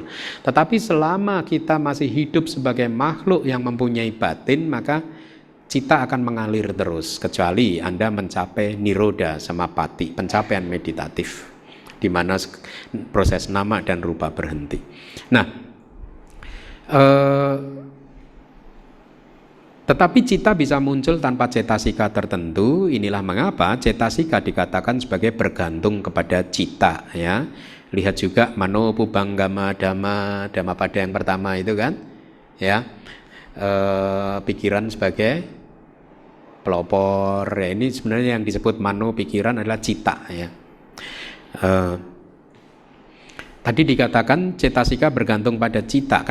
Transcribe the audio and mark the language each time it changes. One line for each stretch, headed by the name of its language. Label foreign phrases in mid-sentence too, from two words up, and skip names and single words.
Indonesian: Tetapi selama kita masih hidup sebagai makhluk yang mempunyai batin, maka cita akan mengalir terus, kecuali Anda mencapai
Pali: niroda samapati,
Indonesian: pencapaian meditatif, di mana proses nama dan rupa berhenti. Nah, tetapi cita bisa muncul tanpa cetasika tertentu. Inilah mengapa cetasika dikatakan sebagai bergantung kepada cita. Ya, lihat juga
Pali: mano pubanggama dhamma
Indonesian: pada yang pertama itu kan, ya, pikiran sebagai pelopor. Ya, ini sebenarnya yang disebut mano pikiran adalah cita. Ya, tadi dikatakan cetasika bergantung pada cita.